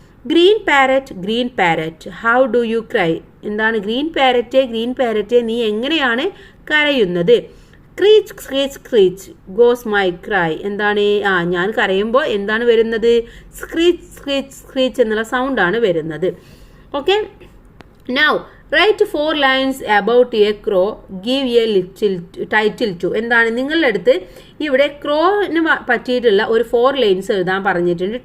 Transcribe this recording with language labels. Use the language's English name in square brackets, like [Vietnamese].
[English] Green parrot how do you cry. [Malayalam] എന്താണ്? Green parrot നീ എങ്ങനെയാണ് കരയുന്നത്? [English] Screech screech screech goes my cry. [Malayalam] എന്താണ്? ഞാൻ കരയുമ്പോൾ എന്താണ് വരുന്നത്? സ്ക്രീച്ച് സ്ക്രീച്ച് സ്ക്രീച്ച് എന്നുള്ള സൗണ്ടാണ് വരുന്നത്. [English] Okay, now write 4 lines about a crow, give a little title to. [Malayalam] എന്താണ്? നിങ്ങളുടെ അടുത്ത് ഇവിടെ ക്രോന് പറ്റിയിട്ടുള്ള ഒരു 4 lines എഴുതാൻ പറഞ്ഞിട്ടുണ്ട്.